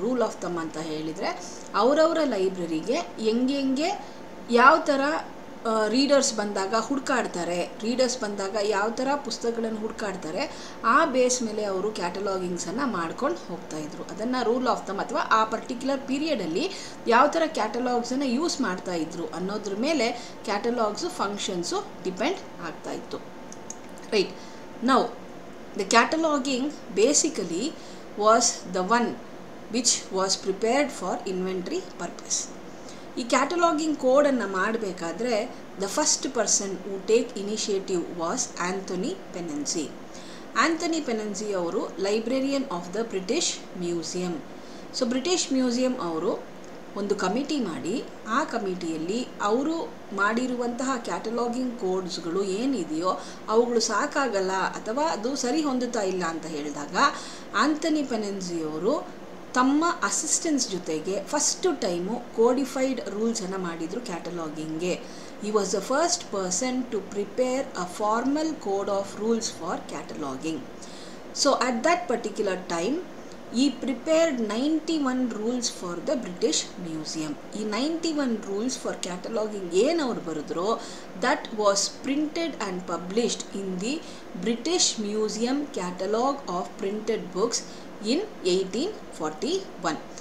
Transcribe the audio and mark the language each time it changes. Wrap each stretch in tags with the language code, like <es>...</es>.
<kn>Rule of thumb ಅಂತ ಹೇಳಿದರೆ ಅವರವರ ಲೈಬ್ರರಿಗೆ ಹೆಂಗೆ ಯಾವ ಥರ ರೀಡರ್ಸ್ ಬಂದಾಗ ಹುಡುಕಾಡ್ತಾರೆ, ರೀಡರ್ಸ್ ಬಂದಾಗ ಯಾವ ಥರ ಪುಸ್ತಕಗಳನ್ನು ಹುಡುಕಾಡ್ತಾರೆ, ಆ ಬೇಸ್ ಮೇಲೆ ಅವರು ಕ್ಯಾಟಲಾಗಿಂಗ್ಸನ್ನು ಮಾಡ್ಕೊಂಡು ಹೋಗ್ತಾಯಿದ್ರು. ಅದನ್ನು ರೂಲ್ ಆಫ್ ಥಂಬ್ ಅಥವಾ ಆ ಪರ್ಟಿಕ್ಯುಲರ್ ಪೀರಿಯಡಲ್ಲಿ ಯಾವ ಥರ ಕ್ಯಾಟಲಾಗ್ಸನ್ನು ಯೂಸ್ ಮಾಡ್ತಾಯಿದ್ರು ಅನ್ನೋದ್ರ ಮೇಲೆ ಕ್ಯಾಟಲಾಗ್ಸು ಫಂಕ್ಷನ್ಸು ಡಿಪೆಂಡ್ ಆಗ್ತಾಯಿತ್ತು.</kn> <en>Right. Now, the cataloging basically was the one which was prepared for inventory purpose.</en> <kn>ಈ ಕ್ಯಾಟಲಾಗಿಂಗ್ ಕೋಡನ್ನು ಮಾಡಬೇಕಾದ್ರೆ</kn> <en>the first person who take initiative was Anthony Pennanzy. Anthony Panizzi</en> <kn>ಅವರು</kn> <en>Librarian of the British Museum.</en> <kn>So British museum ಅವರು ಒಂದು committee ಮಾಡಿ ಆ ಕಮಿಟಿಯಲ್ಲಿ ಅವರು ಮಾಡಿರುವಂತಹ ಕ್ಯಾಟಲಾಗಿಂಗ್ ಕೋಡ್ಸ್ಗಳು ಏನಿದೆಯೋ ಅವುಗಳು ಸಾಕಾಗಲ್ಲ ಅಥವಾ ಅದು ಸರಿ ಹೊಂದುತ್ತಾ ಇಲ್ಲ ಅಂತ ಹೇಳಿದಾಗ ಆಂಥನಿ ಪೆನೆನ್ಸಿಯವರು ತಮ್ಮ ಅಸಿಸ್ಟೆಂಟ್ಸ್ ಜೊತೆಗೆ ಫಸ್ಟು ಟೈಮು ಕೋಡಿಫೈಡ್ ರೂಲ್ಸನ್ನು ಮಾಡಿದರು ಕ್ಯಾಟಲಾಗಿಂಗ್ಗೆ.</kn> <en>He was the first person to prepare a formal code of rules for cataloging. So at that particular time, he prepared 91 rules for the British Museum.</en> <kn>ಈ 91</kn> <en>rules for cataloging</en> <kn>ಏನು ಅವ್ರು ಬರೆದ್ರು,</kn> <en>that was printed and published in the British Museum Catalogue of Printed Books in 1841.</en>